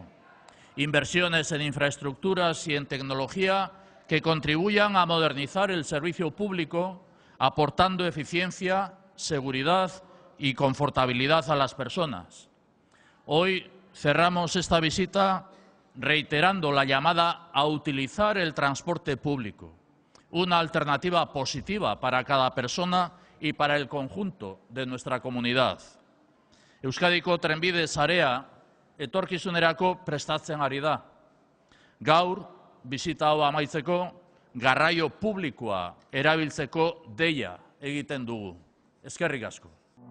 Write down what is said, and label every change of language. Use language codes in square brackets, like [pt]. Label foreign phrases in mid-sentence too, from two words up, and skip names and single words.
[es] Inversiones en infraestructuras y en tecnología que contribuyan a modernizar el servicio público, aportando eficiencia, seguridad y confortabilidad a las personas. Hoy cerramos esta visita reiterando la llamada a utilizar el transporte público, una alternativa positiva para cada persona y para el conjunto de nuestra comunidad. [eu] Euskadiko trenbide sarea etorkizunerako prestatzen ari da. Gaur, bisita hau amaitzeko, garraio publikoa erabiltzeko deia egiten dugu. Eskerrik asko.